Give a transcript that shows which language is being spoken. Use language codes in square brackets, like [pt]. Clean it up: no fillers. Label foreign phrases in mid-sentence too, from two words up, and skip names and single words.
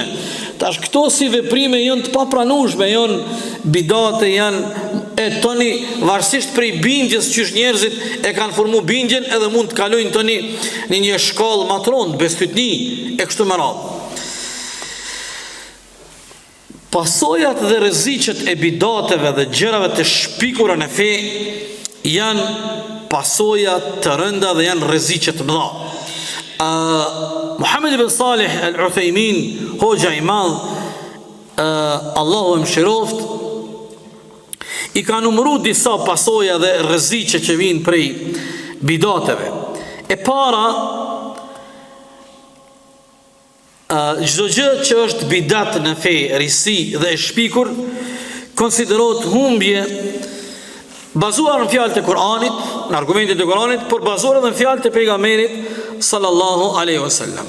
[sq] Tash këto si veprime janë të papranueshme, janë bidate, janë e toni varësisht prej bindjes që njerëzit e kanë formu bindjen, edhe mund të kalojnë toni në një shkallë më të rëndë, bestytni e kështu me radhë. Pasojat dhe rreziqet e bidateve dhe gjërave të shpikura në fe janë pasoja të rënda dhe janë rreziqe të mëdha. Muhammed ibn Salih al-Uthaymin, hoxha i madh, Allahu e mëshiroft, i ka numëruar disa pasoja dhe rreziqe që vijnë prej bidateve. E para, çdo gjë që është bidat në fe, risi dhe e shpikur, konsiderohet humbje bazuar në fjalët e Kuranit, në argumentet e Kuranit, por bazuar edhe në fjalët e pejgamberit [ar] صلى الله عليه وسلم.